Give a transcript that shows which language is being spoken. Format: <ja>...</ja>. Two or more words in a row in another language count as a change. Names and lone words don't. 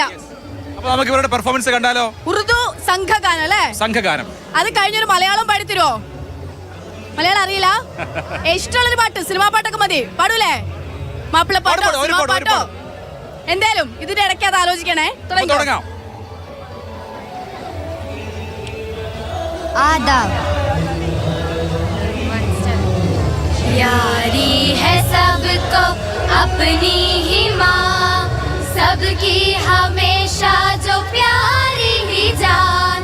<ml>അപ്പൊ നമുക്ക് ഇവരുടെ പെർഫോമൻസ് കണ്ടാലോ? ഉറുദു സംഘഗാനം അല്ലേ? സംഘഗാനം. അത് കഴിഞ്ഞൊരു മലയാളം പാടിത്തരുമോ? മലയാളം അറിയില്ല? ഇഷ്ടമുള്ളൊരു പാട്ട്, സിനിമാ പാട്ടൊക്കെ മതി. പാടൂലേ? മാപ്പിളപ്പാട്ടോ സിനിമാ പാട്ടോ? എന്തായാലും ഇതിന്റെ ഇടയ്ക്ക് അത് ആലോചിക്കണേ. തുടങ്ങാം.</ml> <ur>آداب. پیاری ہے سب کو اپنی ہی ماں، سب کی ہمیشہ جو پیاری ہی جان.</ur>